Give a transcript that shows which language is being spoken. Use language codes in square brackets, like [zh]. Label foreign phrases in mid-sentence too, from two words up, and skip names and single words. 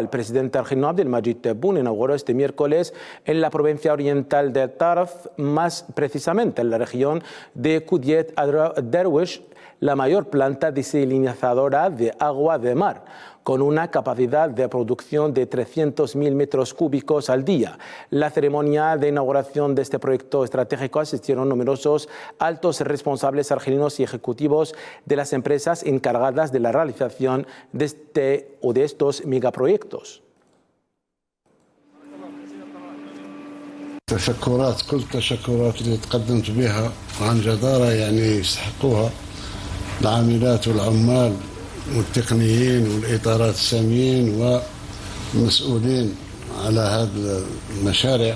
[es] El presidente argelino Abdelmadjid Tebboune inauguró este miércoles en la provincia oriental de Tarf, más precisamente en la región de Kudiet Derwish, la mayor planta desalinizadora de agua de mar, con una capacidad de producción de 300.000 metros cúbicos al día. La ceremonia de inauguración de este proyecto estratégico asistieron numerosos altos responsables argelinos y ejecutivos de las empresas encargadas de la realización de estos megaproyectos. [ar] تشكرات كل التشكرات اللي تقدمت بها وعن جدارة يعني يستحقوها العاملات والعمال والتقنيين والإطارات الساميين والمسؤولين على هذه المشاريع.